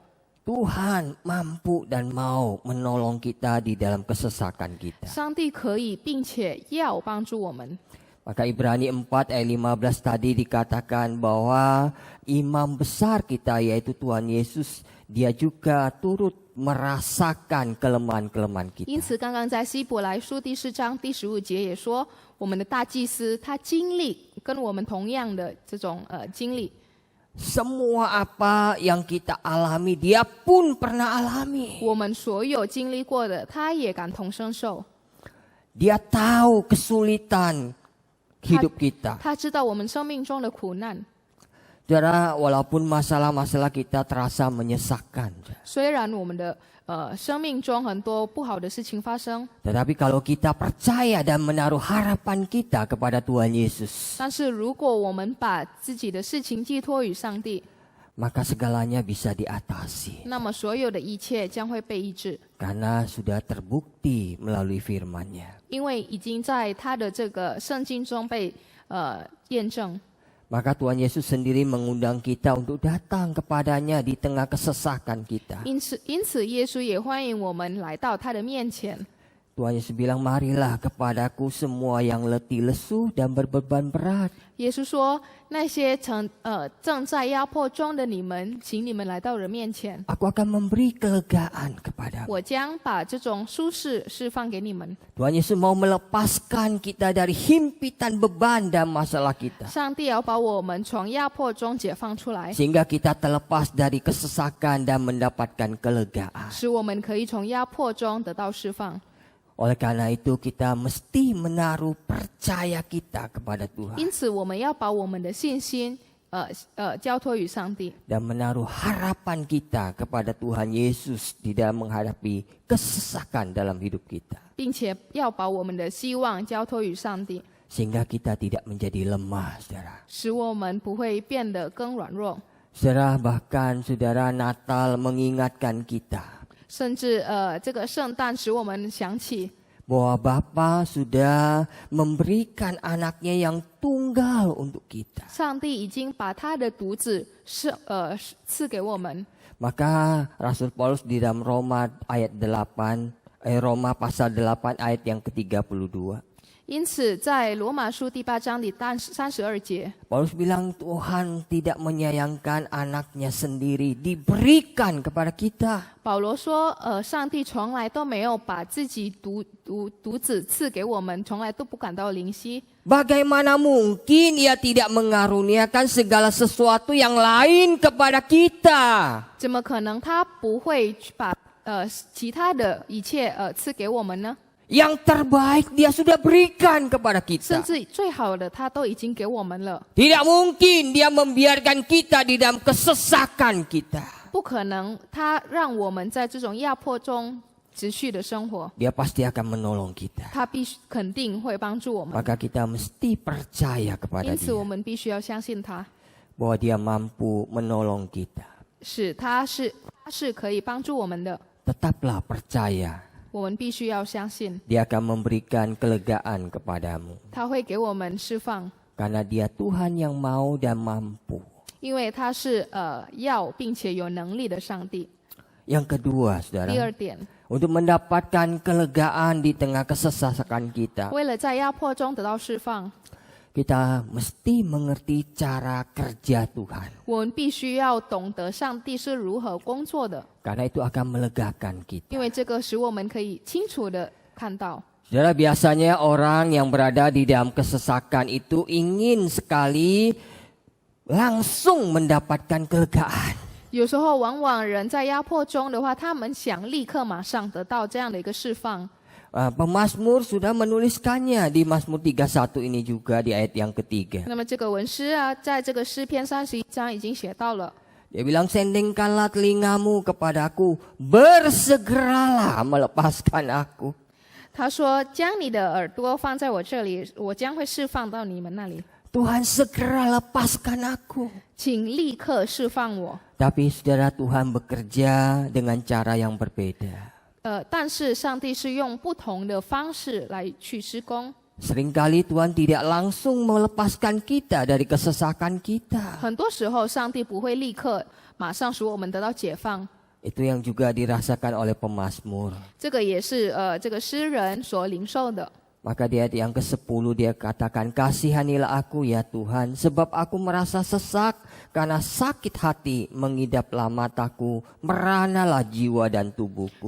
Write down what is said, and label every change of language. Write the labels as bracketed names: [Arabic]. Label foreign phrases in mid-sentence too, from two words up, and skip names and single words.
[Indonesian] Tuhan mampu dan mau menolong kita di dalam kesesakan kita. [Chinese] 上帝可以并且要帮助我们。 [Indonesian] Maka Ibrani 4 ayat 15 tadi dikatakan bahwa imam besar kita yaitu Tuhan Yesus, dia juga turut merasakan kelemahan-kelemahan [Chinese] 因 [Indonesian] kita. [Chinese] 此，刚刚在希伯来书第4章第15节也说，我们的大祭司他经历跟我们同样的这种经历。 [Indonesian] Semua apa yang kita alami, dia pun pernah alami. [Chinese] 我们所有经历过的，他也感同身受。 [Indonesian] Dia tahu kesulitan hidup kita. [Chinese] 他知道我们生命中的苦难。 [Indonesian] Saudara, walaupun masalah-masalah kita terasa menyesakkan, [Chinese] 虽然我们的生命中很多不好的事情发生， [Indonesian] tetapi kalau kita percaya dan menaruh harapan kita kepada Tuhan Yesus, [Chinese] 但是如果我们把自己的事情寄托于上帝， [Indonesian] maka segalanya bisa diatasi. [Chinese] 那么所有的一切将会被医治， [Indonesian] Karena sudah terbukti melalui firman-Nya. [Chinese] 因为已经在他的这个圣经中被验证。 [Indonesian] Maka Tuhan Yesus sendiri mengundang kita untuk datang kepadanya di tengah kesesakan kita. [Chinese] 因此，耶稣也欢迎我们来到他的面前。 [Indonesian] Tuhan Yesus bilang, marilah kepadaku semua yang letih lesu dan berbeban berat. [Chinese] 耶稣说：“那些正在压迫中的你们，请你们来到人面前， [Indonesian] Aku akan memberi kelegaan kepadamu. [Chinese] 我将把这种舒适释放给你们。” [Indonesian] Tuhan Yesus mau melepaskan kita dari himpitan beban dan masalah kita. [Chinese] 上帝要把我们从压迫中解放出来， [Indonesian] Sehingga kita terlepas dari kesesakan dan mendapatkan kelegaan. [Chinese] 使我们可以从压迫中得到释放。 [Indonesian] Oleh karena itu kita mesti menaruh percaya kita kepada Tuhan. [Chinese] 因此，我们要把我们的信心交托于上帝， [Indonesian] Dan menaruh harapan kita kepada Tuhan Yesus di dalam menghadapi kesesakan dalam hidup kita. [Chinese] 并且要把我们的希望交托于上帝， [Indonesian] Sehingga kita tidak menjadi lemah, saudara. [Chinese] 使我们不会变得更软弱。 [Indonesian] Saudara, bahkan saudara, Natal mengingatkan kita. [Chinese] 甚至这个圣诞使我们想起， [Indonesian] bahwa Bapa sudah memberikan anaknya yang tunggal untuk kita. [Chinese] 上帝已经把他的独子赐给我们。 [Indonesian] Maka Rasul Paulus di dalam Roma pasal 8 ayat yang ke-32. [Chinese] 因此，在罗马书第8章第32节， [Indonesian] Paulus bilang Tuhan tidak menyayangkan anaknya sendiri diberikan kepada kita. [Chinese] 保罗说，上帝从来都没有把自己独子赐给我们，从来都不感到灵惜。 [Indonesian] Bagaimana mungkin ia tidak mengaruniakan segala sesuatu yang lain kepada kita? [Chinese] 怎么可能他不会把其他的一切赐给我们呢？ [Indonesian] Yang terbaik dia sudah berikan kepada [Chinese] 甚 [Indonesian] kita. [Chinese] 至最好的他都已经给我们了， [Indonesian] Tidak mungkin dia membiarkan kita di dalam kesesakan kita. [Chinese] 不可能他让我们在这种压迫中持续的生活， [Indonesian] Dia pasti akan menolong kita. [Chinese] 他肯定会帮助我们。 [Indonesian] Maka kita mesti percaya kepada [Chinese] 因此，我 [Indonesian] dia [Chinese] 们必须要相信他， [Indonesian] bahwa dia mampu menolong kita. [Chinese] 他是可以帮助我们的。 [Indonesian] Tetaplah percaya. [Chinese] 我们必须要相信， [Indonesian] Dia akan memberikan kelegaan kepadamu. [Chinese] 他会给我们释放， [Indonesian] Karena dia Tuhan yang mau dan mampu. [Chinese] 因为他是要并且有能力的上帝。 [Indonesian] Yang kedua, [Chinese] 第二 [Indonesian] saudara, [Chinese] 点， [Indonesian] untuk mendapatkan kelegaan di tengah kesesakan kita, [Chinese] 为了在压迫中得到释放， [Indonesian] kita mesti mengerti cara kerja Tuhan. [Chinese] 我们必须要懂得上帝是如何工作的， [Indonesian] Karena itu akan melegakan kita. [Chinese] 因为这个使我们可以清楚的看到。 [Indonesian] Saudara, biasanya orang yang berada di dalam kesesakan itu ingin sekali langsung mendapatkan kelegaan. [Chinese] 有时候，往往人在压迫中的话，他们想立刻马上得到这样的一个释放。 [Indonesian] Pemazmur sudah menuliskannya di Mazmur 31 ini juga di ayat yang ketiga. [Chinese] 那么这个文诗啊，在这个诗篇31章已经写到了。 [Indonesian] Dia bilang, sendengkanlah telingamu kepadaku, bersegeralah melepaskan aku. [Chinese] 他说：“将你的耳朵放在我这里，我将会释放到你们那里， [Indonesian] Tuhan segera lepaskan aku. [Chinese] 请立刻释放我。 [Indonesian] Tapi saudara, Tuhan bekerja dengan cara yang berbeda. [Chinese] 但是上帝是用不同的方式来去施工。 [Indonesian] Seringkali Tuhan tidak langsung melepaskan kita dari kesesakan kita. [Chinese] 很多时候，上帝不会立刻马上使我们得到解放。 [Indonesian] Itu yang juga dirasakan oleh pemazmur. [Chinese] 这个也是这个诗人所领受的。 [Indonesian] Maka di ayat yang ke-10 dia katakan, kasihanilah aku ya Tuhan, sebab aku merasa sesak, karena sakit hati mengidaplah mataku, meranalah jiwa dan tubuhku.